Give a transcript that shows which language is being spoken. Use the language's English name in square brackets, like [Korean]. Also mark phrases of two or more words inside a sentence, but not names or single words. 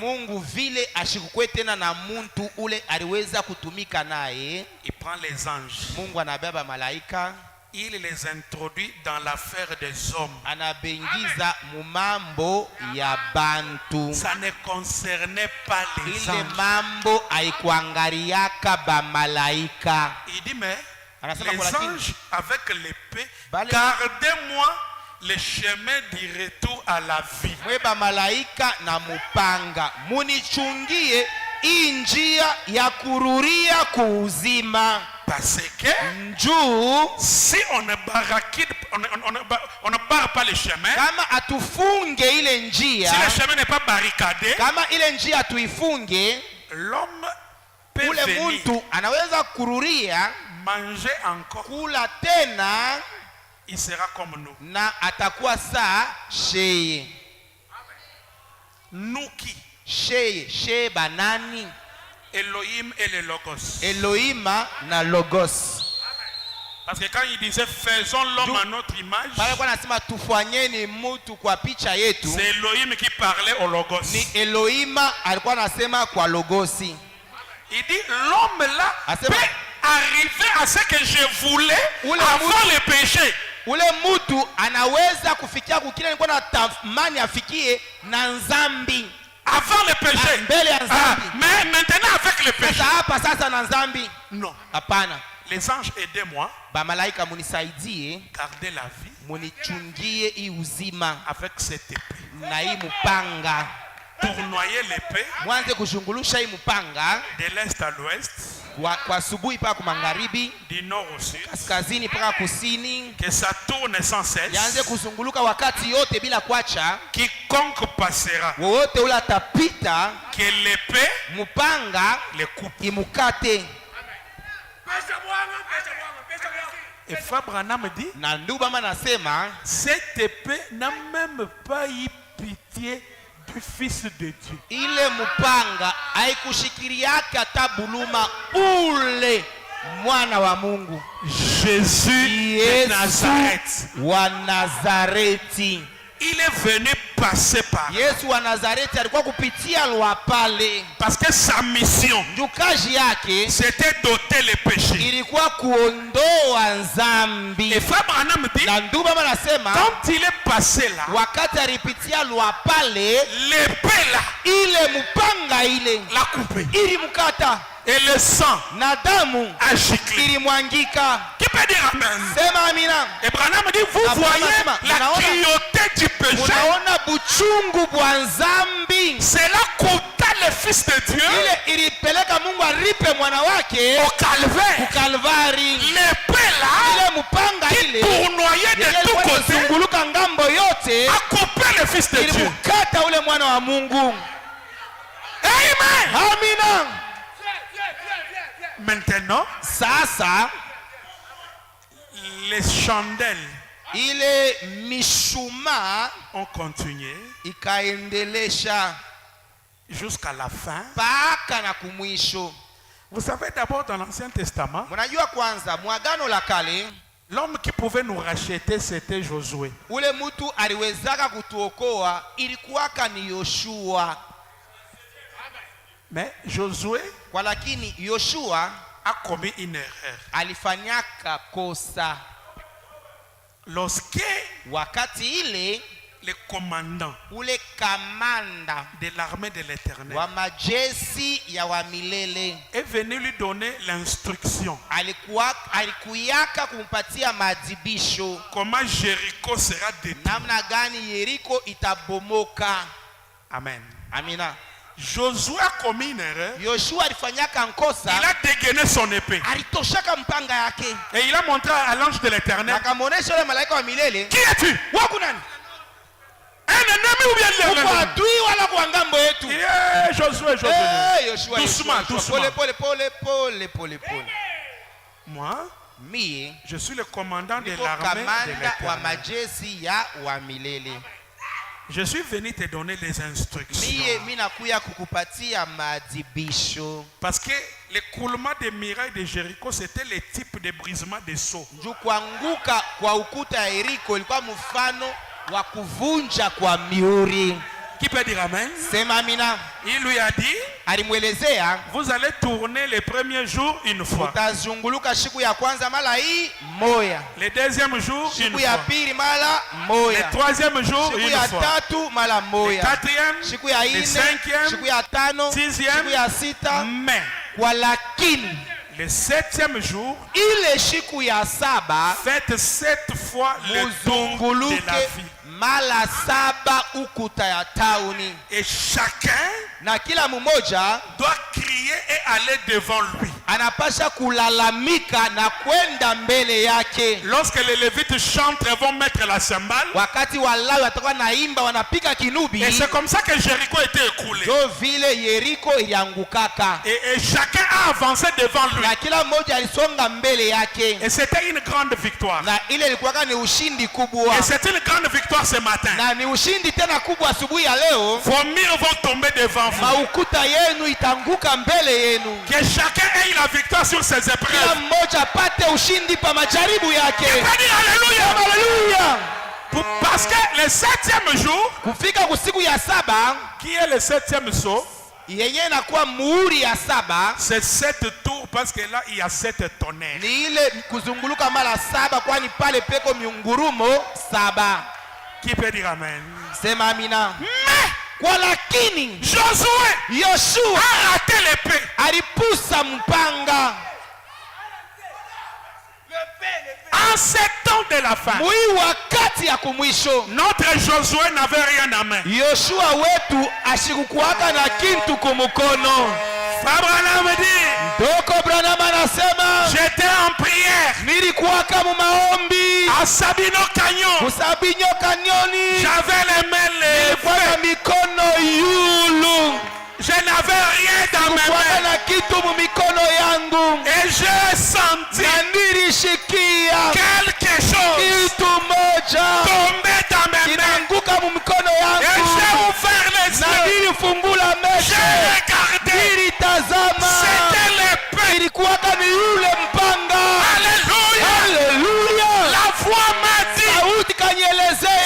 [Swahili] Mungu vile ashikukwe tena na muntu ule aliweza kutumika naye, [French] il prend les anges, [Swahili] Mungu anabeba malaika, [French] il les introduit dans l'affaire des hommes. [Swahili] anabengiza mumambo ya bantu. [French] Ça ne concernait pas les [Swahili] Ile [French] anges. [Swahili] mambo haikuangaliaka ba malaika. [French] Il dit, mais [Swahili] Anasema [French] les [Swahili] kwa lakini, [French] anges avec l'épée, [Swahili] Bale- [French] gardez-moi le chemin du retour à la vie. [Swahili] mwe ba malaika na mupanga, munichungie hii njia ya kururia kuuzima. [French] Parce que [Swahili] Njuu [French] si on ne barricade, on ne barre pas le chemin, [Swahili] kama atufunge ile njia, [French] si le chemin n'est pas barricadé, [Swahili] kama ile njia tuifunge, [French] l'homme peut [Swahili] ule [French] venir [Swahili] muntu anaweza kururia [French] manger encore, [Swahili] kula tena [French] il sera comme nous. [Swahili] na atakuwa saa sheye. [French] Nous qui [Swahili] Sheye banani? [French] Elohim et le Logos. [Swahili] Elohima na Logos. [French] Parce que quand il disait faisons l'homme à notre image, [Swahili] Pale kwa nasema tufanyeni mutu kwa picha yetu, [French] c'est Elohim qui parlait au Logos. [Swahili] ni Elohima alikuwa anasema kwa Logosi. [French] Il dit l'homme là [Swahili] Asema- [French] peut arriver à ce que je voulais [Swahili] Ule [French] avant [Swahili] mutu- [French] le péché. [Swahili] Ule mutu anaweza kufikia kukile nilikuwa natamani afikie na nzambi. [French] Avant le péché. [Swahili] Mbele ya nzambi. [French] Mais maintenant avec le péché. [Swahili] Sasa hapa sasa na nzambi. [French] Non. [Swahili] Hapana. [French] Les anges, aidez-moi. [Swahili] Ba malaika munisaidie, [French] Gardez la vie [Swahili] munichungie hii uzima [French] avec cette épée. [Swahili] na hii mupanga. [French] Tournoyer l'épée [Swahili] Mwanze kushungulusha hii mupanga [French] de l'est à l'ouest, [Swahili] kwa asubuhi paka magharibi, [French] du nord au sud. [Swahili] kaskazini paka kusini. [French] Que ça tourne sans [Swahili] Yaanze [French] cesse. [Swahili] kuzunguluka wakati yote bila kuacha. [French] Quiconque passera, [Swahili] Wowote ule atapita, [French] que l'épée [Swahili] mupanga [French] le coupe. [Swahili] imukate. [French] Et Frère Branham dit, [Swahili] na ndugu Branham anasema [French] cette épée n'a même pas eu pitié du Fils de Dieu. [Swahili] ile mupanga haikushikiriaka hata buluma ule mwana wa Mungu [French] Jésus de Nazareth. [Swahili] wa Nazareti. [French] Il est venu passer par. [Swahili] Yesu wa Nazareti alikuwa kupitia lwa pale. [French] Parce que sa mission, [Swahili] Njukaji yake [French] c'était d'ôter les péchés. [Swahili] ilikuwa kuondoa nzambi. [French] Et Frère Branham dit, [Swahili] Na ndugu Branham anasema [French] quand il est passé là, [Swahili] wakati alipitia lwa pale, [French] l'épée là, [Swahili] ile mupanga ile [French] l'a coupé. [Swahili] ilimkata [French] Et le sang [Swahili] na damu [French] a giclé. [Swahili] ilimwangika. [French] Qui peut dire amen? [Swahili] Sema amina. [French] Et Branham dit, vous voyez la cruauté du péché. [Swahili] Unaona buchungu bwa nzambi. [French] Cela coûta le Fils de Dieu [Swahili] Ile ilipeleka Mungu aripe mwana wake [French] au calvaire. [Swahili] kukalvari. [French] L'épée là, [Swahili] Ile mupanga [French] qui [Swahili] ile [French] tournoyait de tous côtés, [Swahili] zunguluka ngambo yote [French] a coupé le Fils de Dieu. [Swahili] ilimkata ule mwana wa Mungu. [French] Amen. [Swahili] Amina. [French] Maintenant, [Swahili] Sasa [French] les chandelles [Swahili] ile mishuma [French] ont continué [Swahili] ikaendelesha [French] jusqu'à la fin. [Swahili] mpaka na kumwisho. [French] Vous savez, d'abord dans l'Ancien Testament, [Swahili] Mnajua kwanza mwagano la kale [French] l'homme qui pouvait nous racheter, c'était Josué. [Swahili] ule mtu aliwezaka kutuokoa ilikuwaka ni Yoshua. [French] Mais Josué [Swahili] Kwa lakini Yoshua [French] a commis une erreur. [Swahili] alifanyaka kosa [French] Lorsque [Swahili] wakati ile [French] le commandant [Swahili] ule kamanda [French] de l'armée de l'Éternel [Swahili] wa majeshi ya wa milele [French] est venu lui donner l'instruction [Swahili] alikuyaka kumpatia maadhibisho [French] comment Jéricho sera détruit. [Swahili] namna gani Yeriko itabomoka. [French] Amen. [Swahili] Amina. [French] Josué a commis une erreur. [Swahili] Yoshua alifanyaka nkosa, [French] Il a dégainé son épée [Swahili] alitoshaka mpanga yake [French] et il a montré à l'ange de l'Éternel, [Swahili] akamuonesha yule malaika wa milele, [French] qui es-tu? [Swahili] wako nani? [French] Un ennemi ou bien [Swahili] Uko [French] l'ennemi? [Swahili] adui wala kwa ngambo yetu? [French] Josué, Josué. [Swahili] Yoshua, [French] Doucement, [Swahili] Yoshua, [French] doucement. [Swahili] Pole. [French] Moi, [Swahili] Mie [French] je suis le commandant de [Swahili] niko [French] l'armée de [Swahili] kamanda wa [French] l'Éternel. [Swahili] majeshi ya wa milele. [French] Je suis venu te donner les instructions. [Swahili] Mie nakuya kukupatia maadhibisho. [French] Parce que l'écoulement des murailles de Jéricho, c'était le type de brisement des sceaux. [Swahili] Juu kuanguka kwa ukuta ya Yeriko ilikuwa mfano wa kuvunja kwa miuri. [French] Qui peut dire amen? [Swahili] Sema amina. [French] Il lui a dit, [Swahili] Alimwelezea, [French] vous allez tourner les premiers jours une fois. [Swahili] utazunguluka siku ya kwanza mara hii moya, [French] Le deuxième jour une [Swahili] siku ya [French] fois. [Swahili] pili mara [French] Le [Swahili] moya, [French] troisième jour [Swahili] siku [French] une [Swahili] ya [French] fois. [Swahili] tatu mara [French] Le [Swahili] moya, [French] quatrième, [Swahili] siku ya [French] le [Swahili] ine, [French] cinquième, [Swahili] siku ya tano, [French] sixième, [Swahili] siku ya sita. [French] mais [Swahili] Kwa lakini [French] le septième jour, [Swahili] ile siku ya saba [French] faites 7 fois le tour de la [Swahili] muzunguluke [French] vie. [Swahili] mara saba ukuta ya tauni, [French] Et chacun [Swahili] na kila mmoja [French] doit crier et aller devant lui. [Swahili] anapasha kulalamika na kwenda mbele yake. [French] Lorsque les Lévites chantent et vont mettre la cymbale, [Swahili] Wakati Walawi watakuwa naimba wanapika kinubi, [French] et c'est comme ça que Jéricho était écoulé. [Swahili] ndio vile Yeriko iliangukaka, [French] Et chacun a avancé devant lui. [Swahili] na kila mmoja alisonga mbele yake, [French] Et c'était une grande victoire. [Swahili] na ile ilikuwa ni ushindi kubwa, [French] Et c'est une grande victoire ce matin. [Swahili] na ni ushindi tena kubwa asubuhi ya leo. [French] Vos murs vont tomber devant vous. [Swahili] Maukuta yenu itanguka mbele yenu, [French] Que chacun ait la victoire sur ses [Swahili] kila [French] épreuves. [Swahili] mmoja apate ushindi pa majaribu yake. [French] On va dire alléluia. [Swahili] Haleluya! [French] Parce que le septième jour, [Swahili] Kufika kusiku ya saba [French] qui est le septième saut, [Swahili] yenye inakuwa muhuri ya saba, [French] c'est 7 tours parce que là il y a 7 tonnerres. [Swahili] ni ile kuzunguluka mara saba, kwani pale peko miungurumo saba. [French] Qui peut dire amen? [Swahili] Sema amina. [French] Mais [Swahili] Kwa lakini [French] Josué [Swahili] Yoshua [French] a raté l'épée. [Swahili] alipusa mpanga [French] En 7 ans de la fin, [Swahili] mwi wakati ya kumwisho. [French] notre Josué n'avait rien à main. [Swahili] Yoshua wetu ashikukuaka na kintu kumukono. [French] Abraham dit, [Swahili] Doko Branham anasema [French] j'étais en prière [Swahili] nilikuwaka mu maombi [French] à Sabino Canyon. [Swahili] Kusabinyo kanyoni, [French] J'avais les mains levées. [Swahili] kwa mikono yulu, [French] Je n'avais rien dans mes [Swahili] Sikukuwaka [French] mains. [Swahili] na kitu mumikono yangu. [French] Et j'ai senti [Swahili] Na nilishikia [French] quelque chose [Swahili] kitu moja [French] tomber dans mes mains. [Swahili] kinaanguka mumikono [French] Et [Swahili] yangu. [French] j'ai ouvert les [Swahili] Na [French] yeux. [Swahili] nilifungula [French] J'ai [Swahili] macho. [French] regardé. [Swahili] Nilitazama. [French] C'était l'épée. [Swahili] Ilikuwaka ni yule mpanga. [French] Alléluia. [Swahili] Haleluya. [French] La voix m'a dit, [Swahili] Sauti kanielezea